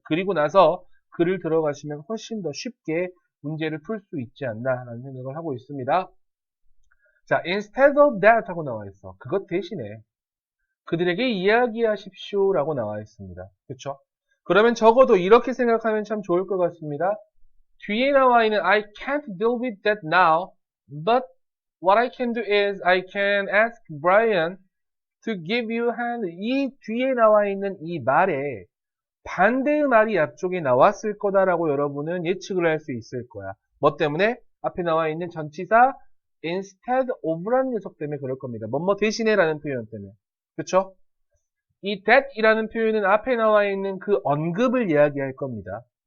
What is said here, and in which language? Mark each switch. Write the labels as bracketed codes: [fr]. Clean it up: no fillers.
[ko] 그리고 나서 글을 들어가시면 훨씬 더 쉽게 문제를 풀 수 있지 않나라는 생각을 하고 있습니다. 자, [en] instead of that [ko] 하고 나와 있어. 그것 대신에 그들에게 이야기하십시오 라고 나와 있습니다. 그쵸? 그러면 적어도 이렇게 생각하면 참 좋을 것 같습니다. 뒤에 나와 있는 [en] I can't deal with that now, but what I can do is I can ask Brian to give you a hand. [ko] 이 뒤에 나와 있는 이 말에 반대의 말이 앞쪽에 나왔을 거다라고 여러분은 예측을 할 수 있을 거야. 뭐 때문에? 앞에 나와 있는 전치사 instead of라는 녀석 때문에 그럴 겁니다. 뭐뭐 대신에 라는 표현 때문에. 그쵸? 이 that 이라는 표현은 앞에 나와 있는 그 언급을 이야기할 겁니다.